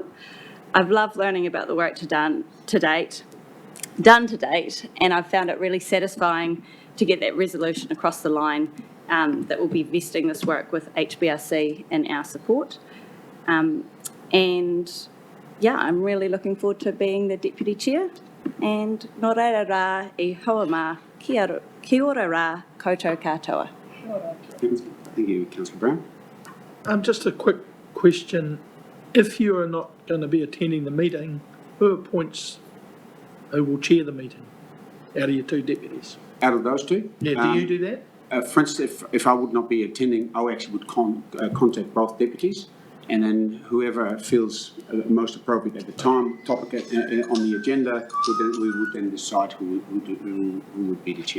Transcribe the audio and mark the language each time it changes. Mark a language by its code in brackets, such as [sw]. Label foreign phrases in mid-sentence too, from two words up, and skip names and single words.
[en] I've loved learning about the work done to date, and I've found it really satisfying to get that resolution across the line that will be vesting this work with HBRC and our support. And yeah, I'm really looking forward to being the Deputy Chair, and [mi] nō reira rā I hoa mā, kia ora rā koutou katoa. [en] Thank you, Councillor Brown. Just a quick question. If you are not going to be attending the meeting, who will chair the meeting out of your 2 deputies? Out of those 2? Yeah, do you do that? For instance, if I would not be attending, I actually would contact both deputies, and then whoever feels most appropriate at the time, topic on the agenda, we would then decide who would be the chair.